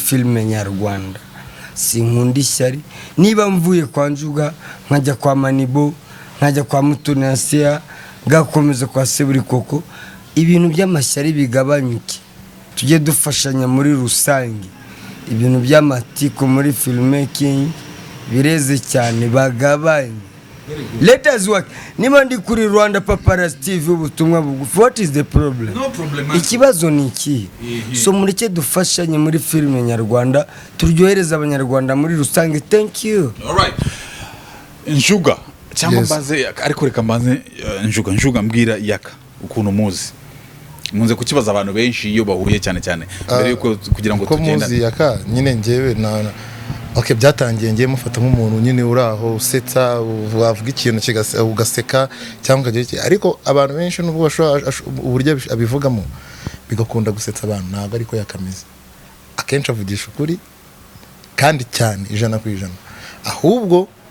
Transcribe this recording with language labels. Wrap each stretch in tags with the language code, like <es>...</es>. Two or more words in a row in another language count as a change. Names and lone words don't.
<rw>filime nyarwanda sinkunda ishyari niba mvuye kwa Njuga nkajya kwa Manibo nkajya kwa Mutoni Asiya gakomeza kwa Seburikoko ibintu by'amashyari bigabanyuke tujye dufashanya muri rusange ibintu by'amatiku muri filmmaking bireze cyane bagabanye</rw> <en>let us work</en> <rw>niba ndi kuri Rwanda Paparazzi TV ubutumwa bugufi</rw> <en>what is the problem</en> <rw>ikibazo ni iki so mureke dufashanye muri filime nyarwanda turyohereza abanyarwanda muri rusange</rw> <en>thank you</en> <rw>alright Njuga cyangwa mbaze ariko reka mbaze Njuga mbwira Yaka ukuntu muzi munze kukibaza abantu benshi iyo bahuye cyane mbere yuko kugira ngo tugenda muzi Yaka nyine ngewe okay byatangiye ngiye mufata nk'umuntu nyine uraho usetsa wavuga ikintu ugaseka cyangwa ukagira ariko abantu benshi nubwo bashobora uburyo abivugamo bigakunda gusetsa abantu ntabwo ariko yakameze akenshi avugisha ukuri kandi cyane 100%, ahubwo</rw>